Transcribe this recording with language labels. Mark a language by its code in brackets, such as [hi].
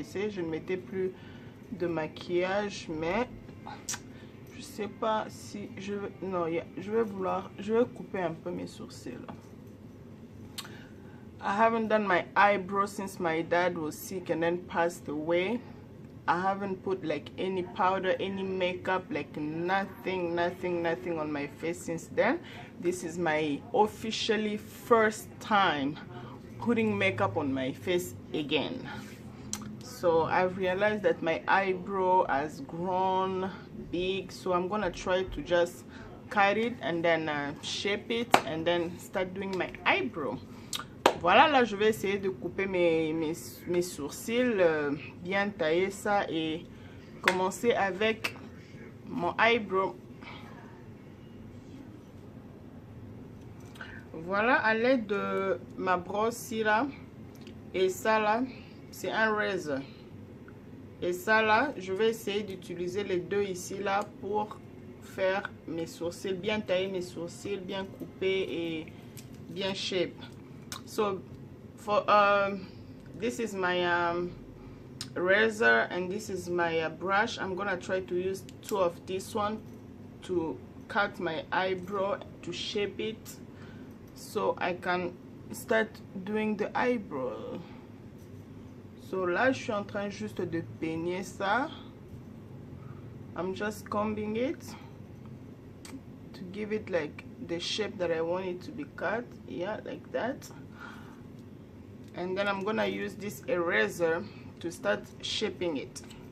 [fr] Je ne mettais plus de maquillage, mais je sais pas si je vais couper un peu mes sourcils. [en] I haven't done my eyebrows since my dad was sick and then passed away. I haven't put like any powder, any makeup, like nothing on my face since then. This is my officially first time putting makeup on my face again. So I've realized that my eyebrow has grown big, so I'm gonna try to just cut it and then shape it and then start doing my eyebrow. [fr] Voilà, là je vais essayer de couper mes sourcils, bien tailler ça et commencer avec mon eyebrow. Voilà, à l'aide de ma brosse là et ça là, c'est un razor. Et ça là, je vais essayer d'utiliser les deux ici là pour faire mes sourcils, bien tailler mes sourcils, bien couper et bien shape. [en] So for this is my razor and this is my brush. I'm gonna try to use two of this one to cut my eyebrow, to shape it so I can start doing the eyebrow. [fr] So là, je suis en train juste de peigner ça. [en] I'm just combing it to give it like the shape that I want it to be cut. Yeah, like that. And then I'm gonna use this eraser to start shaping it.